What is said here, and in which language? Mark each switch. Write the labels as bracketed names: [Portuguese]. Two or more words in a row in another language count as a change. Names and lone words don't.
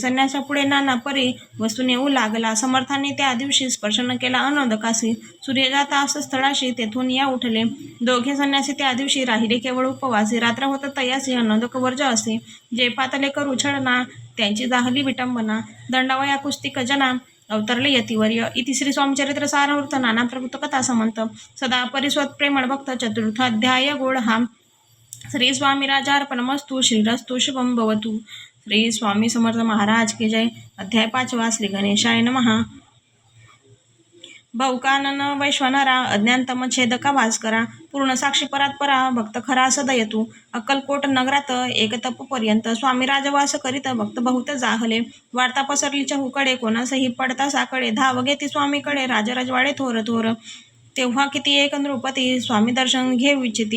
[Marathi] संन्याशा पुढे नाना परी वस्तू नेऊ लागला. समर्थांनी त्या दिवशी स्पर्श न केला अनोदकासी. सूर्य जाता असं स्थळाशी तेथून या उठले. दोघे संन्यासी त्या दिवशी राहिले केवळ उपवासी. रात्र होत तयासी अनोदक वर्ज असे. जे पातले करू छळना त्यांची जाहली विटंबना. दंडावया कुस्तिक जना अवतरले यतिवर्य. इति श्री स्वामीचरित्र सारावृत्त नाना प्रभुत कथा समंत. सदा परिस्वत प्रेमळ भक्त चतुर्थ अध्याय गोड हा. [Sanskrit] श्री स्वामी राजार्पणमस्तु. श्रीरस्तु शुभम भवतु. [Hindi] श्री स्वामी समर्थ महाराज की जय. [Marathi] अध्याय 5. [Sanskrit] श्री गणेशाय नमः. [Marathi] भौकानन वैश्वनरा अज्ञानतम छेदका भास्करा. पूर्ण साक्षी परात्परा भक्त खरा सदयतु. अक्कलकोट नगरात एक तपपर्यंत स्वामी राजवास करीत भक्त बहुत जाहले. वार्ता पसरली चहूकडे कोणासही पडता साकडे. धाव घेती स्वामीकडे राजराजवाडे थोर थोर. तेव्हा किती एक नृपती स्वामी दर्शन घेऊ इच्छिती.